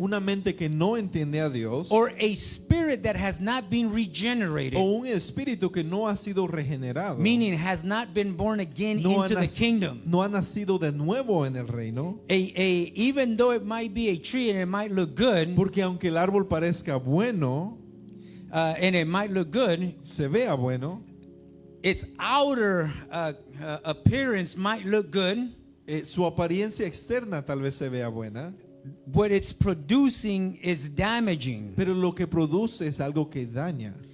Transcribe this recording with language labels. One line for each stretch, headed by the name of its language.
Spanish: una mente que no entiende a Dios,
English: or a spirit that has not been regenerated,
Spanish: o un espíritu que no ha sido regenerado,
English: meaning has not been born again
Spanish: no ha,
English: into the kingdom.
Spanish: no ha nacido de nuevo en el reino,
English: Even though it might be a tree and it might look good,
Spanish: porque aunque el árbol parezca bueno,
English: and it might look good,
Spanish: se vea bueno,
English: its outer appearance might look good.
Spanish: su apariencia externa tal vez se vea buena,
English: What it's producing is damaging.
Spanish: pero lo que produce es algo que daña.